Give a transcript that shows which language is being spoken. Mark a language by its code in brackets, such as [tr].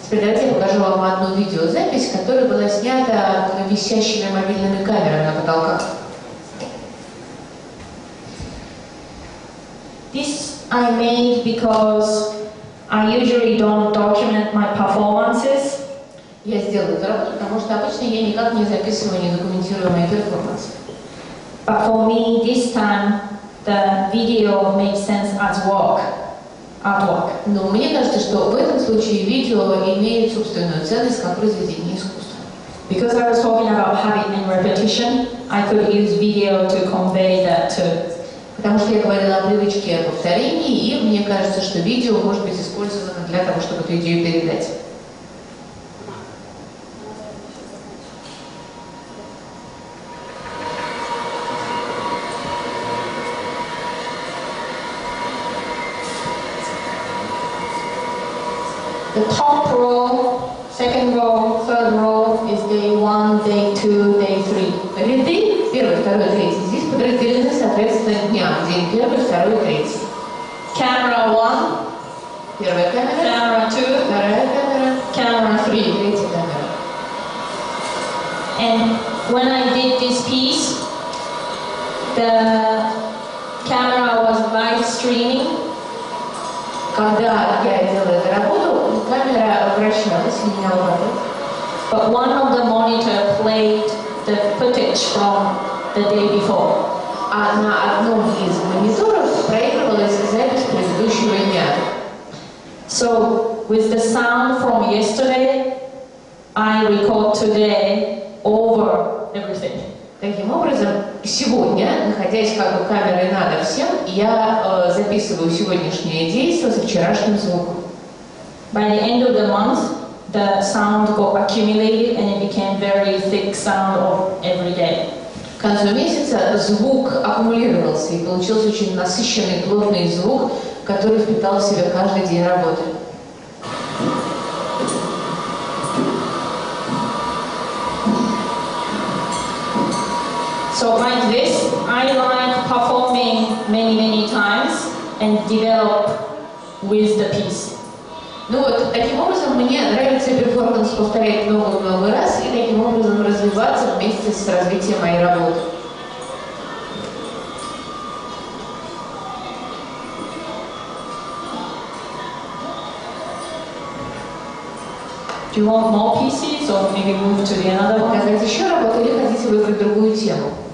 [ru] Теперь давайте я покажу вам одну видеозапись, которая была снята висящими мобильными камерами на потолках. [en] This I made because I usually don't document my performances. [ru] Я сделала эту работу, потому что обычно я никак не записываю, не документирую мои перформансы. [en] But for me, this time, the video makes sense as artwork. [ru] Но мне кажется, что в этом случае видео имеет собственную ценность как произведение искусства. [en] Because I was talking about habit and repetition, I could use video to convey that too. [ru] Потому что я говорила о привычке повторений, и мне кажется, что видео может быть использовано для того, чтобы эту идею передать. [en] The top row, second row, third row is day 1, day 2, day 3. [ru] Ряды, первый, второй, третий, здесь подразделены соответственно дням. День первый, второй, третий. [en] Camera 1, [ru] Первая камера, [en] camera 2, [ru] вторая камера, [en] camera 3. [ru] третья камера. [en] And when I did this piece, the camera was live streaming. [ru] Когда я делала эту работу, камера вращалась и меняла угол. [en] But one of the monitor played the footage from the day before. [ru] А на одном из мониторов проигрывалась запись предыдущего дня. [en] So with the sound from yesterday, I record today over everything. [ru] Таким образом, сегодня, находясь как бы камерой над всем, я записываю сегодняшнее действие со вчерашним звуком. [en] By the end of the month, the sound got accumulated and it became very thick sound of every day. [ru] К концу месяца звук аккумулировался и получился очень насыщенный, плотный звук, который впитал в себя каждый день работы. [en] So like this, I like performing many times and develop with the piece. [ru] Ну вот, таким образом мне нравится перформанс повторять много-много раз и таким образом развиваться вместе с развитием моей работы. [en] Do you want more pieces or maybe move to the another one? [ru] Показать еще работу или хотите выбрать другую тему?